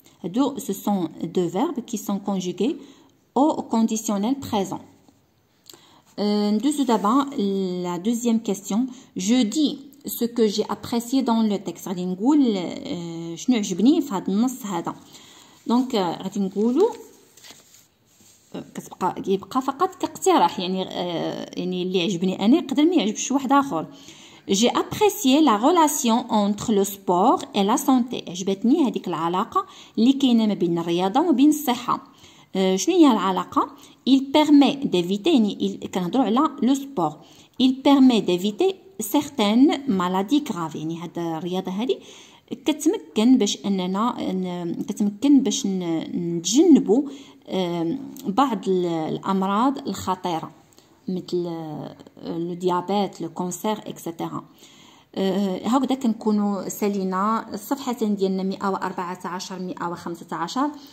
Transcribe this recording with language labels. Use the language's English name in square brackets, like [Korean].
[French] هادو ce sont deux verbes qui sont conjugués au conditionnel présent. D'abord, la deuxième question. Je dis ce que j'ai apprécié dans le texte. [Arabic] غادي نقول شنو عجبني في هذا النص هذا. دونك غادي نقولوا يبقى فقط كاقتراح، يعني اللي عجبني انا يقدر ما يعجبش واحد اخر. [French] J'ai apprécié la relation entre le sport et la santé. [Arabic] عجبتني هذيك العلاقة اللي كاينة ما بين الرياضة وما بين الصحة. شنو هي العلاقة؟ [French] il permet d'éviter [Arabic] يعني كنهضروا على لو سبور [French] il permet d'éviter certaines maladies graves. [Arabic] يعني هاد الرياضة هذه كتمكن باش نتجنبوا بعض الأمراض الخطيرة مثل لو ديابيت لو كونسير اكسيتيرا. هكذا كنكونوا سالينا الصفحتين ديالنا 114 115.